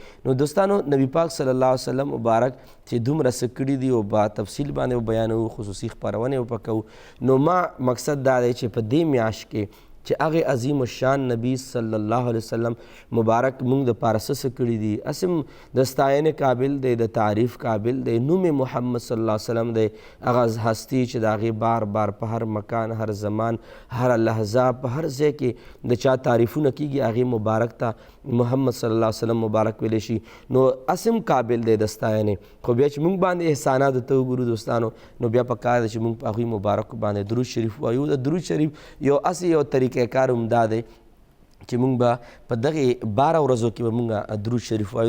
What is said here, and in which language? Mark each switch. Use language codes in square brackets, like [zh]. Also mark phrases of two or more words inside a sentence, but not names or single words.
[ps] نو دوستانو نبی پاک [ar] صلی الله علیه وسلم [ps] مبارک چې دومره څه کړي دي او با تفصیل باندې بیانوو، خصوصي خپرونې وپکوو، نو ما مقصد دا دی چې په دې میاشت کې چې هغې عظیم الشان نبی [ar] صلی الله علیه وسلم [ps] مبارک موږ دپاره څه کړي دي، اسم د ستاینې قابل دی، د تعریف قابل دی. نوم محمد [ar] صلی الله علیه وسلم [ps] دی، هغه هستی چې د هغې بار بار په هر مکان، هر زمان، هر لحظه، په هر ځای کې د چا تعریفونه کېږي، هغې مبارک ته محمد [ar] صلی الله علیه وسلم [ps] مبارک ویلی شي. نو اسم قابل دی د ستاینې، خو بیا چې موږ باندې احسانات ته وګورو دوستانو، نو بیا پکار دی چې موږ په هغوی مبارک باندې درود شریف وایو. د درود شریف یو اسې یو طریقه کار هم دا دی چې مونږ به په دغې 12 ورځو کې به مونږ درود شریف وایو.